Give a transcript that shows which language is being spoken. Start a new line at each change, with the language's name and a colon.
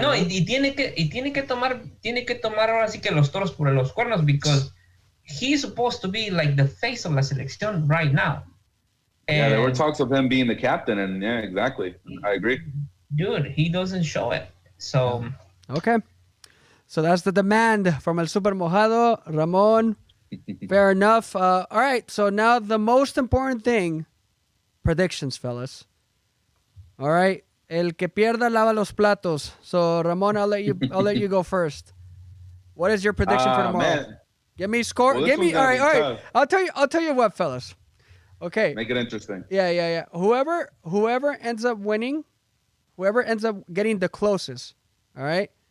Spanish: No, y tiene que tomar ahora sí que los toros por los cuernos,
English: because he's supposed to be like the face of
Spanish: la selección
English: right now. Yeah, there were talks of him being the captain, and yeah, exactly. I agree. Dude, he doesn't show it. So okay. So that's the demand from El Super Mojado, Ramon. Fair enough. All right. So now the most important thing predictions, fellas. All right.
Spanish: El que pierda lava los platos.
English: So Ramon, I'll let you go first. What is your prediction for tomorrow? Man. Give me score. Well, Give me all right. tough. I'll tell you what, fellas. Okay. Make it interesting. Yeah. Whoever ends up winning, whoever ends up getting the closest. All right.